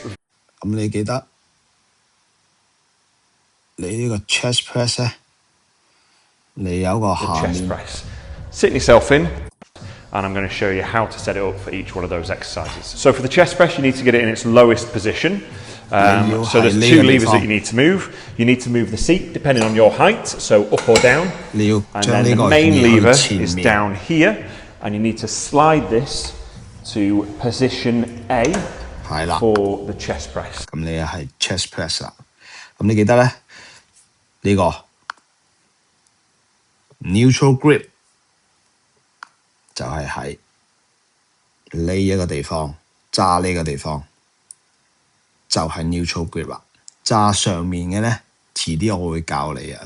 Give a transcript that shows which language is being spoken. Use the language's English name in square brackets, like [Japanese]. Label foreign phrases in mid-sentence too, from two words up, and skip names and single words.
[Cantonese] 咁你記得你呢個 [English] chest press [Cantonese] 咧，你有個下面 [English] chest press. Sit yourself in, and I'm going to show you how to set it up for each one of those exercises. So for the chest press, you need to get it in its lowest position. So there's 2 levers that you need to move. You need to move the seat depending on your height, so up or down. And then the main lever is down here, and you need to slide this to position A for the chest press. [Cantonese] 咁你係 [English] chest press [Cantonese] 啦。咁你記得咧呢個 [English] neutral grip [Cantonese] 就係喺呢一個地方揸呢個地方，就係 [English] neutral grip [Cantonese] 啦。揸上面嘅咧，遲啲我會教你啊。